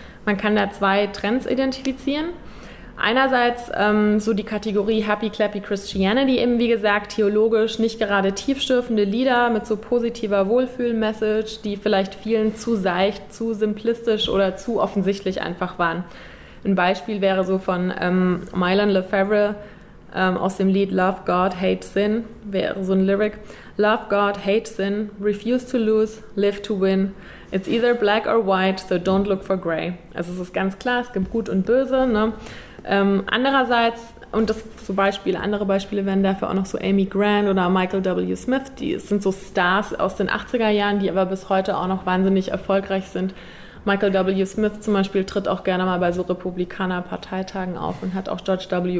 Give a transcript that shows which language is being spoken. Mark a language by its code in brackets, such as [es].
[de] Man kann da zwei Trends identifizieren. Einerseits so die Kategorie Happy Clappy Christianity, eben wie gesagt theologisch nicht gerade tiefschürfende Lieder mit so positiver Wohlfühl-Message, die vielleicht vielen zu seicht, zu simplistisch oder zu offensichtlich einfach waren. Ein Beispiel wäre so von Mylon Lefevre aus dem Lied Love God Hate Sin, wäre so ein Lyric. [en] Love God Hate Sin, Refuse to Lose, Live to Win, It's Either Black or White, So Don't Look for Grey. [de] Also es ist ganz klar, es gibt Gut und Böse, ne? Andererseits, und das zum Beispiel, andere Beispiele wären dafür auch noch so Amy Grant oder Michael W. Smith, die sind so Stars aus den 80er Jahren, die aber bis heute auch noch wahnsinnig erfolgreich sind. Michael W. Smith zum Beispiel tritt auch gerne mal bei so Republikaner-Parteitagen auf und hat auch George W.